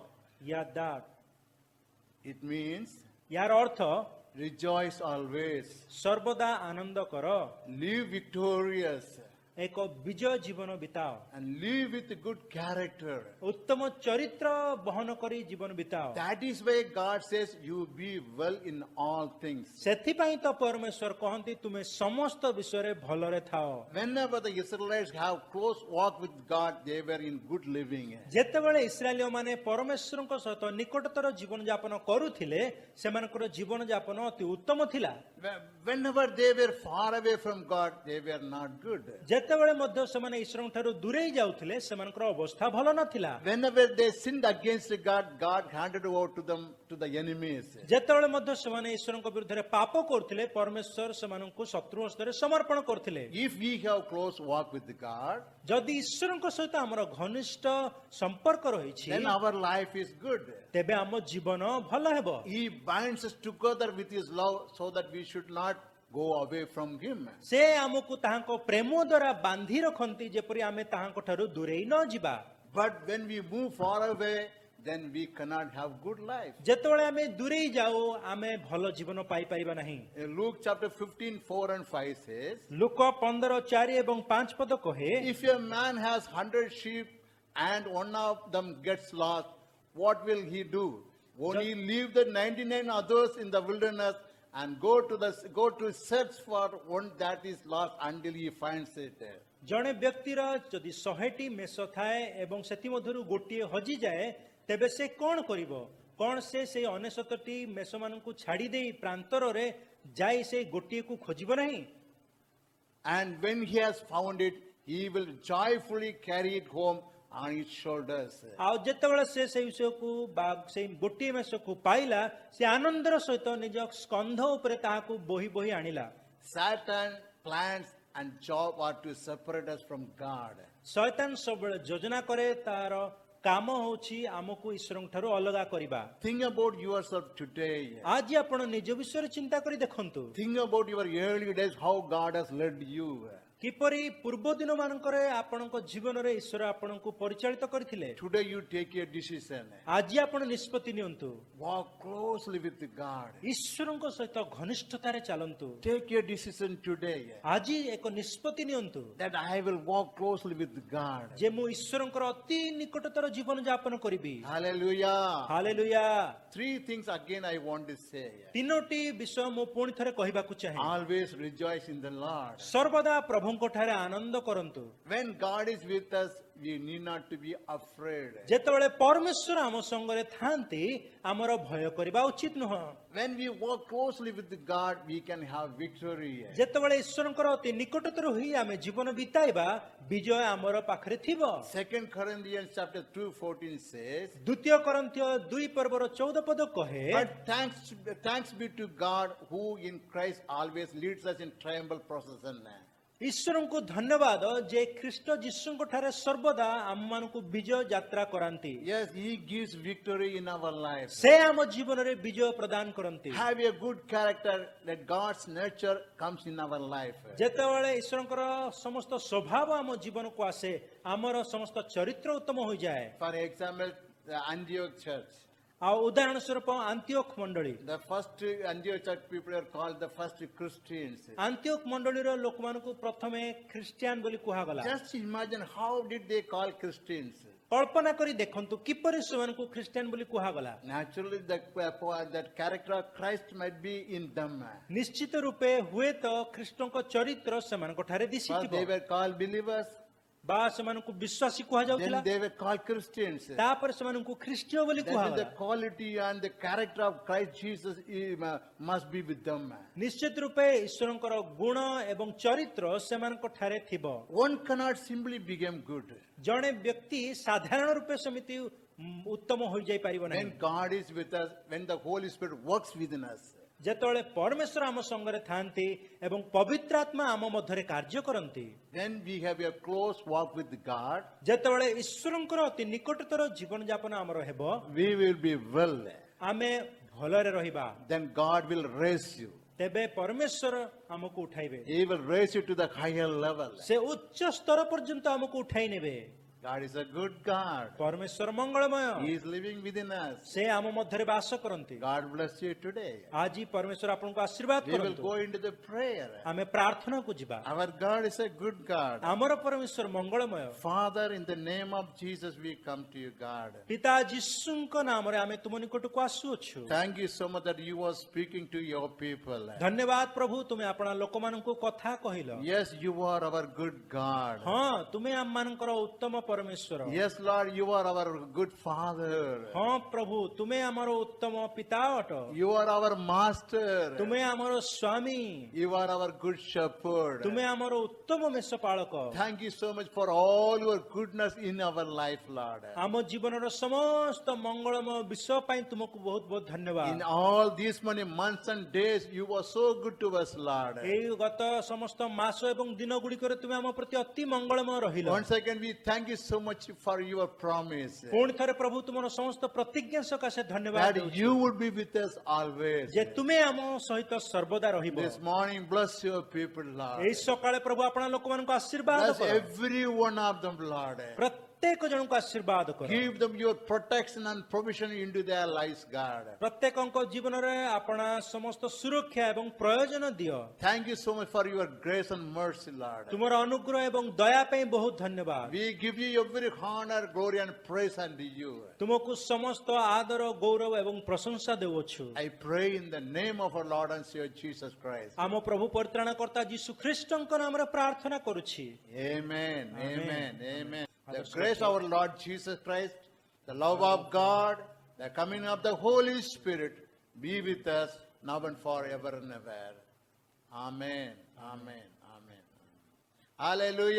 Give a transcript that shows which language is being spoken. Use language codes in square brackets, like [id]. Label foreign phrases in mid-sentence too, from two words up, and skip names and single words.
[en] yadav. [or] ୟାଦାବ୍, [en] It means [or] ଯାର ଅର୍ଥ [en] rejoice always, [or] ସର୍ବଦା ଆନନ୍ଦ କର, [en] live victorious, [or] ଏକ ବିଜୟ ଜୀବନ ବିତାଅ, [en] and live with good character. [or] ଉତ୍ତମ ଚରିତ୍ର ବହନ କରି ଜୀବନ ବିତାଅ। [en] That is why God says, you be well in all things. [or] ସେଥିପାଇଁ ତ ପରମେଶ୍ୱର କହନ୍ତି ତୁମେ ସମସ୍ତ ବିଷୟରେ ଭଲରେ ଥାଅ। [en] Whenever the Israelites have close walk with God, they were in good living. [or] ଯେତେବେଳେ ଇସ୍ରାଏଲୀୟ ମାନେ ପରମେଶ୍ୱରଙ୍କ ସହିତ ନିକଟତର ଜୀବନ ଯାପନ କରୁଥିଲେ ସେମାନଙ୍କର ଜୀବନ ଯାପନ ଅତି ଉତ୍ତମ ଥିଲା। [en] Whenever they were far away from God, they were not good. [or] ଯେତେବେଳେ ମଧ୍ୟ ସେମାନେ ଈଶ୍ୱରଙ୍କ ଠାରୁ ଦୂରେଇ ଯାଉଥିଲେ ସେମାନଙ୍କର ଅବସ୍ଥା ଭଲ ନଥିଲା। [en] Whenever they sinned against God, God handed over to them to the enemies. [or] ଯେତେବେଳେ ମଧ୍ୟ ସେମାନେ ଈଶ୍ୱରଙ୍କ ବିରୁଦ୍ଧରେ ପାପ କରୁଥିଲେ ପରମେଶ୍ୱର ସେମାନଙ୍କୁ ଶତ୍ରୁ ହସ୍ତରେ ସମର୍ପଣ କରୁଥିଲେ। [en] If we have close walk with God, [or] ଯଦି ଈଶ୍ୱରଙ୍କ ସହିତ ଆମର ଘନିଷ୍ଠ ସମ୍ପର୍କ ରହିଛି [en] then our life is good. [or] ତେବେ ଆମ ଜୀବନ ଭଲ ହେବ। [en] He binds us together with His love so that we should not go away from Him. [or] ସେ ଆମକୁ ତାହାଙ୍କ ପ୍ରେମ ଦ୍ୱାରା ବାନ୍ଧି ରଖନ୍ତି ଯେପରି ଆମେ ତାହାଙ୍କ ଠାରୁ ଦୂରେଇ ନ ଯିବା। [en] But when we move far away, then we cannot have good life. [or] ଯେତେବେଳେ ଆମେ ଦୂରେଇ ଯାଉ ଆମେ ଭଲ ଜୀବନ ପାଇପାରିବା ନାହିଁ। [en] In Luke chapter 15, 4 and 5 says, [or] ଲୁକ 15:4 ଏବଂ 5 ପଦ କହେ, [en] if a man has 100 sheep and one of them gets lost, what will he do? Won't he leave the 99 others in the wilderness and go to search for one that is lost until he finds it? [or] ଜଣେ ବ୍ୟକ୍ତିର ଯଦି 100ଟି ମେଷ ଥାଏ ଏବଂ ସେଥିମଧ୍ୟରୁ ଗୋଟିଏ ହଜିଯାଏ ତେବେ ସେ କଣ କରିବ? କଣ ସେ ସେଇ 99ଟି ମେଷମାନଙ୍କୁ ଛାଡ଼ି ଦେଇ ପ୍ରାନ୍ତରରେ ଯାଇ ସେଇ ଗୋଟିଏକୁ ଖୋଜିବ ନାହିଁ? [en] And when he has found it, he will joyfully carry it home on his shoulders. [or] ଆଉ ଯେତେବେଳେ ସେ ସେଇ ବିଷୟକୁ ବା ସେଇ ଗୋଟିଏ ମେଷକୁ ପାଇଲା ସେ ଆନନ୍ଦର ସହିତ ନିଜ ସ୍କନ୍ଧ ଉପରେ ତାହାକୁ ବୋହି ବୋହି ଆଣିଲା। [en] Satan plans and job are to separate us from God. [or] ଶୟତାନ ସବୁବେଳେ ଯୋଜନା କରେ ତାର କାମ ହେଉଛି ଆମକୁ ଈଶ୍ୱରଙ୍କ ଠାରୁ ଅଲଗା କରିବା। [en] Think about yourself today. [or] ଆଜି ଆପଣ ନିଜ ବିଷୟରେ ଚିନ୍ତା କରି ଦେଖନ୍ତୁ [en] Think about your early days, how God has led you. [or] କିପରି ପୂର୍ବ ଦିନ ମାନଙ୍କରେ ଆପଣଙ୍କ ଜୀବନରେ ଈଶ୍ୱର ଆପଣଙ୍କୁ ପରିଚାଳିତ କରିଥିଲେ। [en] Today you take a decision. [or] ଆଜି ଆପଣ ନିଷ୍ପତ୍ତି ନିଅନ୍ତୁ, [en] Walk closely with God. [or] ଈଶ୍ୱରଙ୍କ ସହିତ ଘନିଷ୍ଠତାରେ ଚାଲନ୍ତୁ। [en] Take a decision today [or] ଆଜି ଏକ ନିଷ୍ପତ୍ତି ନିଅନ୍ତୁ [en] that I will walk closely with God. [or] ଯେ ମୁଁ ଈଶ୍ୱରଙ୍କର ଅତି ନିକଟତର ଜୀବନ ଯାପନ କରିବି। [en] Hallelujah. [or] ହାଲେଲୁୟା। [en] Three things again I want to say. [or] ତିନୋଟି ବିଷୟ ମୁଁ ପୁଣି ଥରେ କହିବାକୁ ଚାହେଁ। [en] Always rejoice in the Lord. [or] ସର୍ବଦା ପ୍ରଭୁଙ୍କ ଠାରେ ଆନନ୍ଦ କରନ୍ତୁ। [en] When God is with us, we need not to be afraid. [or] ଯେତେବେଳେ ପରମେଶ୍ୱର ଆମ ସଙ୍ଗରେ ଥାଆନ୍ତି ଆମର ଭୟ କରିବା ଉଚିତ ନୁହଁ। [en] When we walk closely with God, we can have victory. [or] ଯେତେବେଳେ ଈଶ୍ୱରଙ୍କର ଅତି ନିକଟତର ହୋଇ ଆମେ ଜୀବନ ବିତାଇବା ବିଜୟ ଆମର ପାଖରେ ଥିବ। [en] 2 Corinthians chapter 2:14 says, [or] ଦ୍ୱିତୀୟ କରନ୍ଥୀୟ 2 ପର୍ବର 14 ପଦ କହେ, [en] but thanks be to God who in Christ always leads us in triumphal procession. [or] ଈଶ୍ୱରଙ୍କୁ ଧନ୍ୟବାଦ ଯେ ଖ୍ରୀଷ୍ଟ ଯୀଶୁଙ୍କ ଠାରେ ସର୍ବଦା ଆମମାନଙ୍କୁ ବିଜୟ ଯାତ୍ରା କରାନ୍ତି। [en] Yes, He gives victory in our life. [or] ସେ ଆମ ଜୀବନରେ ବିଜୟ ପ୍ରଦାନ କରନ୍ତି। [en] Have a good character that God's nature comes in our life. [or] ଯେତେବେଳେ ଈଶ୍ୱରଙ୍କର ସମସ୍ତ ସ୍ୱଭାବ ଆମ ଜୀବନକୁ ଆସେ ଆମର ସମସ୍ତ ଚରିତ୍ର ଉତ୍ତମ ହୋଇଯାଏ। [en] For example, the Antioch church. [or] ଆଉ ଉଦାହରଣ ସ୍ୱରୂପ ଆନ୍ତିଓଖ ମଣ୍ଡଳୀ, [en] The first Antioch church people are called the first Christians. [or] ଆନ୍ତିଓଖ ମଣ୍ଡଳୀର ଲୋକମାନଙ୍କୁ ପ୍ରଥମେ ଖ୍ରୀଷ୍ଟିଆନ ବୋଲି କୁହାଗଲା। [en] Just imagine how did they call Christians? [or] କଳ୍ପନା କରି ଦେଖନ୍ତୁ କିପରି ସେମାନଙ୍କୁ ଖ୍ରୀଷ୍ଟିଆନ ବୋଲି କୁହାଗଲା। [en] Naturally, that character of Christ might be in them. [or] ନିଶ୍ଚିତ ରୂପେ ହୁଏତ ଖ୍ରୀଷ୍ଟଙ୍କ ଚରିତ୍ର ସେମାନଙ୍କ ଠାରେ [en] First [or] ଦିଶିଥିବ [en] they were called believers, [or] ବା ସେମାନଙ୍କୁ ବିଶ୍ୱାସୀ କୁହାଯାଉଥିଲା, [en] then they were called Christians. [or] ତାପରେ ସେମାନଙ୍କୁ ଖ୍ରୀଷ୍ଟୀୟ ବୋଲି [en] That is [or] କୁହାଗଲା। [en] the quality and the character of Christ Jesus must be with them. [or] ନିଶ୍ଚିତ ରୂପେ ଈଶ୍ୱରଙ୍କର ଗୁଣ ଏବଂ ଚରିତ୍ର ସେମାନଙ୍କ ଠାରେ ଥିବ। [en] One cannot simply become good. [or] ଜଣେ ବ୍ୟକ୍ତି ସାଧାରଣ ରୂପେ ସେମିତି ଉତ୍ତମ ହୋଇଯାଇ ପାରିବ ନାହିଁ। [en] When God is with us, when the Holy Spirit works within us, [or] ଯେତେବେଳେ ପରମେଶ୍ୱର ଆମ ସଙ୍ଗରେ ଥାଆନ୍ତି ଏବଂ ପବିତ୍ର ଆତ୍ମା ଆମ ମଧ୍ୟରେ କାର୍ଯ୍ୟ କରନ୍ତି, [en] then we have a close walk with God, [or] ଯେତେବେଳେ ଈଶ୍ୱରଙ୍କର ଅତି ନିକଟତର ଜୀବନ ଯାପନ ଆମର ହେବ [en] we will be well. [or] ଆମେ ଭଲରେ ରହିବା। [en] Then God will raise you. [or] ତେବେ ପରମେଶ୍ୱର ଆମକୁ ଉଠାଇବେ, [en] He will raise you to the higher level. [or] ସେ ଉଚ୍ଚ ସ୍ତର ପର୍ଯ୍ୟନ୍ତ ଆମକୁ ଉଠାଇ ନେବେ। [en] God is a good God. [or] ପରମେଶ୍ୱର ମଙ୍ଗଳମୟ, [en] He is living within us. [or] ସେ ଆମ ମଧ୍ୟରେ ବାସ କରନ୍ତି। [en] God bless you today. [or] ଆଜି ପରମେଶ୍ୱର ଆପଣଙ୍କୁ ଆଶୀର୍ବାଦ [en] We will [or] କରନ୍ତୁ। [en] go into the prayer. [or] ଆମେ ପ୍ରାର୍ଥନାକୁ ଯିବା। [en] Our God is a good God. [or] ଆମର ପରମେଶ୍ୱର ମଙ୍ଗଳମୟ। [en] Father, in the name of Jesus, we come to you, God. [or] ପିତା ଯୀଶୁଙ୍କ ନାମରେ ଆମେ ତୁମ ନିକଟକୁ ଆସୁଅଛୁ। [en] Thank you so much that you are speaking to your people. [or] ଧନ୍ୟବାଦ ପ୍ରଭୁ, ତୁମେ ଆପଣା ଲୋକମାନଙ୍କୁ କଥା କହିଲ। [en] Yes, you are our good God. [or] ହଁ, ତୁମେ ଆମମାନଙ୍କର ଉତ୍ତମ ପରମେଶ୍ୱର। [en] Yes, Lord, you are our good Father. [or] ହଁ ପ୍ରଭୁ, ତୁମେ ଆମର ଉତ୍ତମ ପିତା ଅଟ। [en] You are our Master. [or] ତୁମେ ଆମର ସ୍ୱାମୀ। [en] You are our good Shepherd. [or] ତୁମେ ଆମର ଉତ୍ତମ ମେଷପାଳକ। [en] Thank you so much for all your goodness in our life, Lord. [or] ଆମ ଜୀବନର ସମସ୍ତ ମଙ୍ଗଳମୟ ବିଷୟ ପାଇଁ ତୁମକୁ ବହୁତ ବହୁତ ଧନ୍ୟବାଦ। [en] In all these many months and days, you were so good to us, Lord. [or] ଏଇ ଗତ ସମସ୍ତ ମାସ ଏବଂ ଦିନ ଗୁଡ଼ିକରେ ତୁମେ ଆମ ପ୍ରତି ଅତି ମଙ୍ଗଳମୟ ରହିଲ। [en] Once again, we thank you so much for your promise [or] ପୁଣି ଥରେ ପ୍ରଭୁ ତୁମର ସମସ୍ତ ପ୍ରତିଜ୍ଞା ସକାଶେ ଧନ୍ୟବାଦ [en] that [or] ଦେଉଛୁ। [en] you would be with us always. [or] ଯେ ତୁମେ ଆମ ସହିତ ସର୍ବଦା ରହିବ। [en] This morning, bless your people, Lord. [or] ଏଇ ସକାଳେ ପ୍ରଭୁ ଆପଣା ଲୋକମାନଙ୍କୁ ଆଶୀର୍ବାଦ [en] Bless [or] କର। [en] every one of them, Lord. [or] ପ୍ରତ୍ୟେକ ଜଣଙ୍କୁ ଆଶୀର୍ବାଦ କର। [en] Give them your protection and provision into their lives, God. [or] ପ୍ରତ୍ୟେକଙ୍କ ଜୀବନରେ ଆପଣା ସମସ୍ତ ସୁରକ୍ଷା ଏବଂ ପ୍ରୟୋଜନ ଦିଅ। [en] Thank you so much for your grace and mercy, Lord. [or] ତୁମର ଅନୁଗ୍ରହ ଏବଂ ଦୟା ପାଇଁ ବହୁତ ଧନ୍ୟବାଦ। [en] We give you every honor, glory, and praise unto you. [or] ତୁମକୁ ସମସ୍ତ ଆଦର ଗୌରବ ଏବଂ ପ୍ରଶଂସା ଦେଉଅଛୁ। [en] I pray in the name of our Lord and Savior Jesus Christ. [or] ଆମ ପ୍ରଭୁ ପରିତ୍ରାଣକର୍ତ୍ତା ଯୀଶୁ ଖ୍ରୀଷ୍ଟଙ୍କ ନାମରେ ପ୍ରାର୍ଥନା କରୁଛି। [en] Amen. Amen. Amen. Amen. The Others grace of our Lord Jesus Christ, the love of God, the coming of the Holy Spirit be with us now and forever and ever. Amen. Amen. Amen. Hallelujah. [or] ହାଲେଲୁୟା।